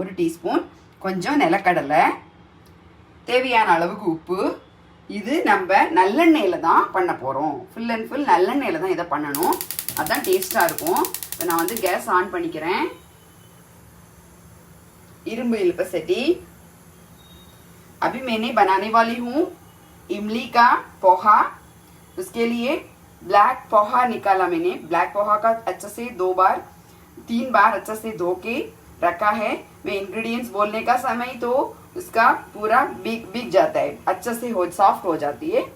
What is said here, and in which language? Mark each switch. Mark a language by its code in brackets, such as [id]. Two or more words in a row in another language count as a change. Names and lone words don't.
[ta] 1 டீஸ்பூன், கொஞ்சம் நிலக்கடலை, தேவையான அளவுக்கு உப்பு. இது நம்ம நல்லெண்ணெயில் தான் பண்ண போகிறோம். [en] full and full [ta] நல்லெண்ணெயில் தான் இதை பண்ணணும், அதுதான் டேஸ்ட்டாக இருக்கும். இப்போ நான் வந்து கேஸ் ஆன் பண்ணிக்கிறேன். இரும்பு इल्पा सेटी. [hi] अभी मैंने बनाने वाली हूँ इमली का पोहा. उसके लिए ब्लैक पोहा निकाला मैंने. ब्लैक पोहा का अच्छे से 3 बार अच्छे से धो के रखा है. मैं इंग्रेडिएंट्स बोलने का समय तो उसका पूरा बिक जाता है, अच्छे से सॉफ्ट हो जाती है.